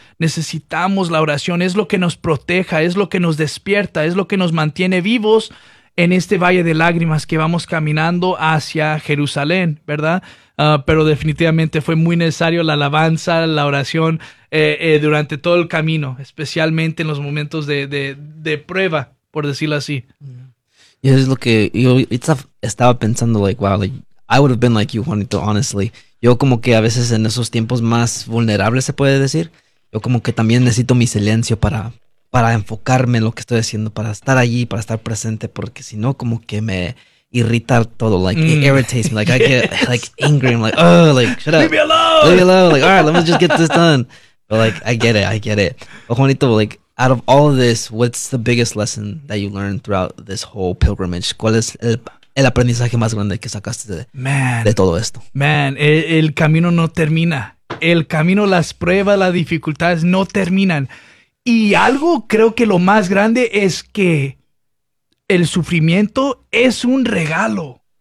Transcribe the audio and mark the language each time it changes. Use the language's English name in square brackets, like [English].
[Spanish] Necesitamos la oración, es lo que nos proteja, es lo que nos despierta, es lo que nos mantiene vivos en este valle de lágrimas que vamos caminando hacia Jerusalén, ¿verdad? Pero definitivamente fue muy necesario la alabanza, la oración durante todo el camino, especialmente en los momentos de prueba, por decirlo así. Y eso es lo que yo estaba pensando, [English] like, wow, like, I would have been like you, Juanito, honestly. [Spanish] Yo como que a veces en esos tiempos más vulnerables, se puede decir, yo como que también necesito mi silencio para enfocarme en lo que estoy haciendo, para estar allí, para estar presente, porque si no, como que me irrita todo, [English] like, it irritates me, like, yes. I get, like, angry, I'm like, oh, like, shut leave up, me alone. Leave me alone, like, all right, let me just get this done, but, like, I get it, but Juanito, like, out of all of this, what's the biggest lesson that you learned throughout this whole pilgrimage? [Spanish] ¿Cuál es el aprendizaje más grande que sacaste de todo esto? Man, el camino no termina, el camino, las pruebas, las dificultades no terminan. Y algo creo que lo más grande es que el sufrimiento es un regalo.